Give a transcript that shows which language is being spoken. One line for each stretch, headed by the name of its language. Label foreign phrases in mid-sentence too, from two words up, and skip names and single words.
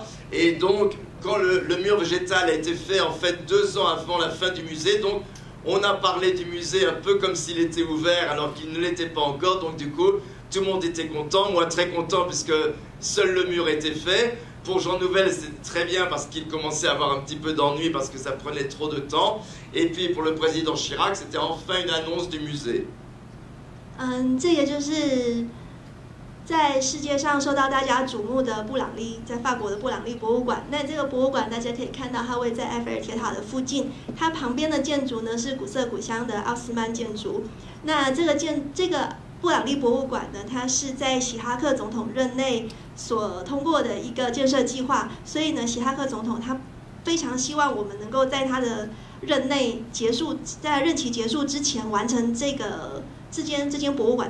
French: Et donc, quand le mur végétal a été fait en fait 2 ans avant la fin du musée, donc on a parlé du musée un peu comme s'il était ouvert alors qu'il ne l'était pas encore. Donc du coup, tout le monde était content, moi très content puisque seul le mur était fait. Pour Jean Nouvel, c'était très bien parce qu'il commençait à avoir un petit peu d'ennui parce que ça prenait trop de temps. Et puis pour le président Chirac, c'était enfin une annonce du musée.
Chinese: 这也就是在世界上受到大家瞩目的布朗利，在法国的布朗利博物馆。那这个博物馆大家可以看到，它位在埃菲尔铁塔的附近。它旁边的建筑呢是古色古香的奥斯曼建筑。那这个布朗利博物馆呢，它是在希哈克总统任内所通过的一个建设计划，所以呢，希哈克总统他非常希望我们能够在他的任内结束，在任期结束之前完成这间博物馆。